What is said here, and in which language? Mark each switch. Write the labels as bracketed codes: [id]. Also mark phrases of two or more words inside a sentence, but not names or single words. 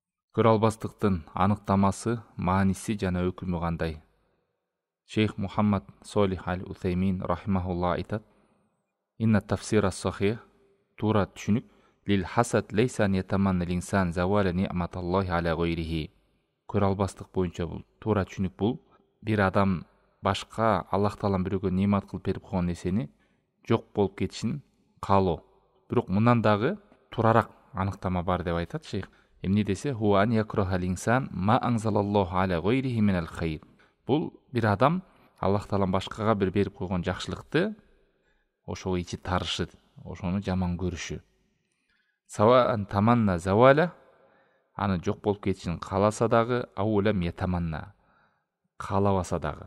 [ky] Көрө албастыктын аныктамасы, мааниси жана өкүмү кандай? Шейх Мухаммад Солих аль-Утеймин рахимахулла айтат: [ar] إن التفسير الصحيح, [ky] туура түшүнүк, [ar] للحسد ليس أن يتمنى الإنسان زوال نعمة الله على غيره. [ky] Көрө албастык боюнча бул туура түшүнүк бул бир адам башка Аллах таалам бирөөгө немат кылып берип койгон нерсени жок болуп кетишин каалоо. Бирок мындан дагы турараак аныктама бар деп айтат шейх. Эмне десе, [ar] هو أن يكره الإنسان ما أنزل الله على غيره من الخير. [ky] Бул бир адам Аллах таалам башкага бир берип койгон жакшылыкты ошого ичи тарышы, ошону жаман көрүшү. [ar] سواء تمنى زوال, [ky] аны жок болуп кетишин кааласа дагы, [ar] أو لم يتمن, [ky] каалабаса дагы.